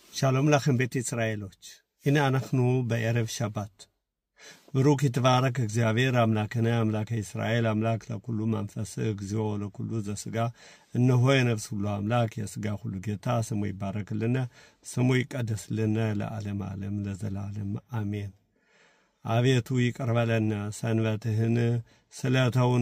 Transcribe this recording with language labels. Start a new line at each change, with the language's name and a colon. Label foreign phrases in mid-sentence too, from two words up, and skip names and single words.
Hebrew: שלום לכם בית ישראלוች הנה אנחנו בערב שבת ברוך יתברך
Amharic: እግዚአብሔር አምላክና አምላከ እስራኤል
Geez: አምላክ ለኩሉ መንፈስ እግዚኦ ለኩሉ ዘሥጋ
Amharic: እነሆ የነፍስ ሁሉ አምላክ የሥጋ ሁሉ ጌታ ስሙ ይባረክልን ስሙ ይቀደስልን ለዓለም ዓለም ለዘላለም አሜን አቤቱ ይቅር በለን ሰንበትህን ስለተውነ